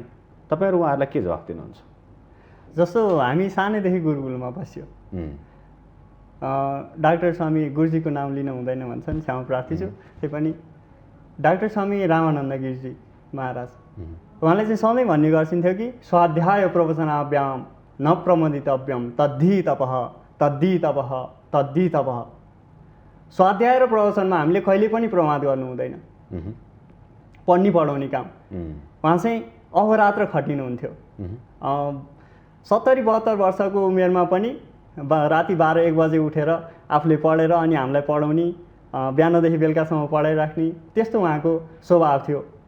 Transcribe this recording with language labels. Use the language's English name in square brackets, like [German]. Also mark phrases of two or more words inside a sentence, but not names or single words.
[Nepali] तपाईँहरू उहाँहरूलाई के जवाफ दिनुहुन्छ? जस्तो हामी सानैदेखि गुरुकुलमा बस्यो, डाक्टर स्वामी गुरुजीको नाम लिन हुँदैन भन्छन्, क्षमा प्रार्थी छु। त्यही पनि डाक्टर स्वामी रामानन्द गिरिजी महाराज उहाँले चाहिँ सधैँ भन्ने गर्छन्थ्यो कि [Sanskrit] स्वाध्याय प्रवचनाभ्याम न प्रमदितव्यम तद्धि तपः तद्धि तपः तद्धि तपः। [Nepali] स्वाध्याय र प्रवचनमा हामीले कहिले पनि प्रमाद गर्नु हुँदैन। पढ्ने पढाउने काम उहाँ चाहिँ अहोरात्र खटिनुहुन्थ्यो। 70-72 वर्षको उमेरमा पनि राति 12-1 बजे उठेर आफूले पढेर अनि हामीलाई पढाउने, बिहानदेखि बेलुकासम्म पढाइराख्ने, त्यस्तो उहाँको स्वभाव थियो।